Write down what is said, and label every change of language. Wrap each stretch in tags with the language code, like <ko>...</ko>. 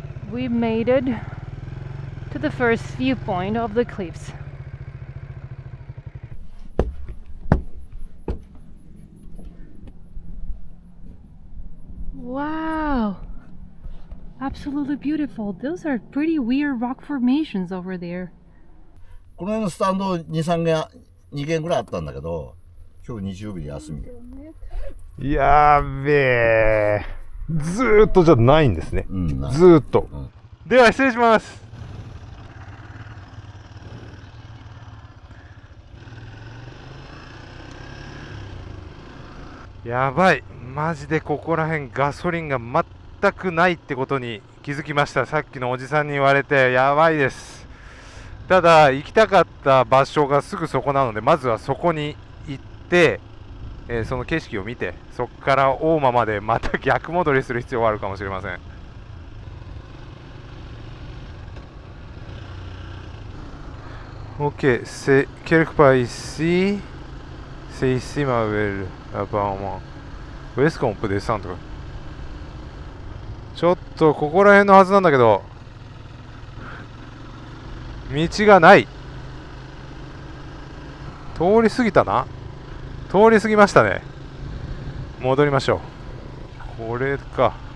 <en>We made it to the first viewpoint of the cliffs. Wow! Absolutely beautiful. Those are pretty weird rock formations over there.</en> <ja>この辺のスタンド2、2軒ぐらいあったんだけど、今日日曜日で休み。やべえ。ずーっとじゃないんですね。うん、ずーっと。では失礼します。やばい。マジでここら辺ガソリンが全くないってことに気づきました。さっきのおじさんに言われてやばいです。ただ行きたかった場所がすぐそこなので、まずはそこに行って、その景色を見て、そこから大間までまた逆戻りする必要があるかもしれません。</ja> <fr>Ok, c'est quelque part ici. C'est ici ma ville, apparemment. Où est-ce qu'on peut descendre?</fr> <ja>ちょっとここら辺のはずなんだけど、道がない。通り過ぎたな。通り過ぎましたね。戻りましょう。これか。</ja>